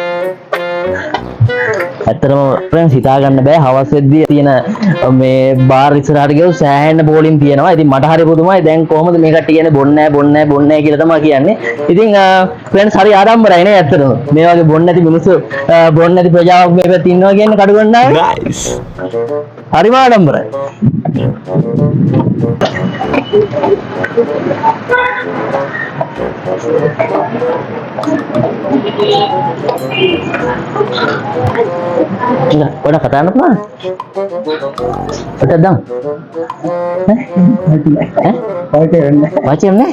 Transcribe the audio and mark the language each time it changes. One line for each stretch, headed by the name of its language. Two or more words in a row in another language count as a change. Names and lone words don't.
Sinhala: ඇත්තටම friends හිතා ගන්න බෑ හවස් වෙද්දී තියෙන මේ බාර් ඉස්සරහට ගියොත් සෑහෙන බෝලින් තියෙනවා. ඉතින් මට හරි පුදුමයි දැන් කොහොමද මේ කට්ටිය කියන්නේ බොන්නේ නැහැ කියලා තමයි කියන්නේ. ඉතින් friends හරි ආඩම්බරයි නේ ඇත්තටම. මේ වගේ බොන්නේ නැති මිනිස්සු බොන්නේ නැති ප්‍රජාවක් මේ පැත්තේ ඉන්නවා කියන්නේ කඩු ගන්නවා. guys හරිම ආඩම්බරයි.
Indonesian: Udah kata anak mah? Udah dong? Wajib nih?